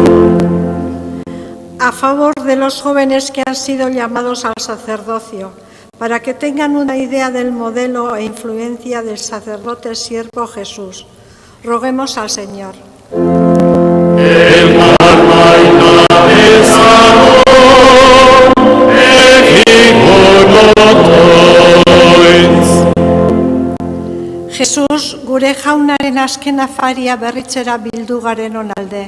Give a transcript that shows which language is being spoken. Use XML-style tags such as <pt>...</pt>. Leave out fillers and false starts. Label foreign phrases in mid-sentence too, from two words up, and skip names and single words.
<es>A favor de los jóvenes que han sido llamados al sacerdocio, para que tengan una idea del modelo e influencia del sacerdote siervo Jesús. Roguemos al Señor.</es> <eu>Jesus, gure jaunaren azken afaria berritzera bildu garen onalde.</eu>